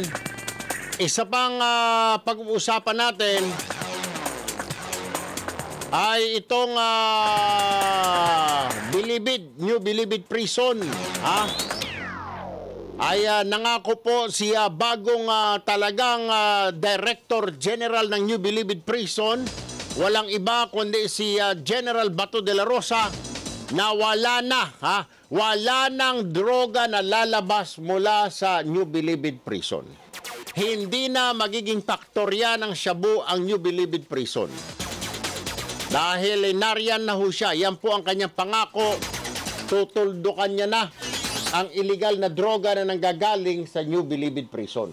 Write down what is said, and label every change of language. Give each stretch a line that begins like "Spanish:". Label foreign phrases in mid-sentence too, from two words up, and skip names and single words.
Filipino: Isa pang pag-uusapan natin ay itong New Bilibid Prison. Ay nangako po si bagong talagang
English: Director General
Filipino: ng New Bilibid Prison. Walang iba kundi si General Bato de la Rosa na wala nang droga na lalabas mula sa New Bilibid Prison. Hindi na magiging faktorya ng shabu ang New Bilibid Prison. Dahil nariyan na ho siya, yan po ang kanyang pangako, tutuldukan niya na ang illegal na droga na nanggagaling sa New Bilibid Prison.